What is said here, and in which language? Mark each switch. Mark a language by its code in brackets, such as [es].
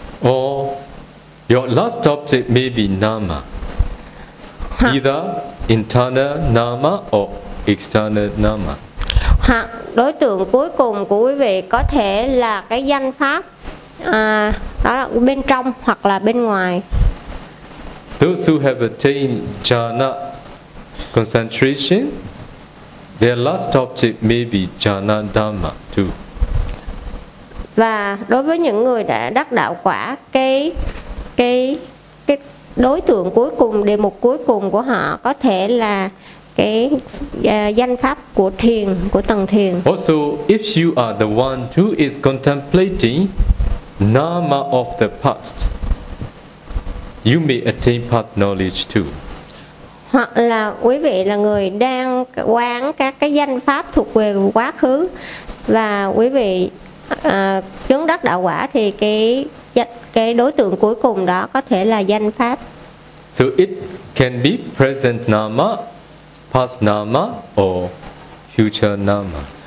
[en] Or your last object may be nama. Either internal nama or external nama. [vi] Hoặc đối tượng cuối cùng của quý vị có thể là cái danh pháp, đó là bên trong hoặc là bên ngoài. [en] Those who have attained jhana concentration, their last object may be jhana dhamma too. [vi] Và đối với những người đã đắc đạo quả, cái đối tượng cuối cùng, đề mục cuối cùng của họ có thể là cái danh pháp của thiền, của tầng thiền. [en] Also, if you are the one who is contemplating nama of the past, you may attain path knowledge too. [vi] Hoặc là quý vị là người đang quán các cái danh pháp thuộc về quá khứ và quý vị chứng đắc đạo quả thì cái đối tượng cuối cùng đó có thể là danh pháp. [en] So it can be present nama, past nama or future nama.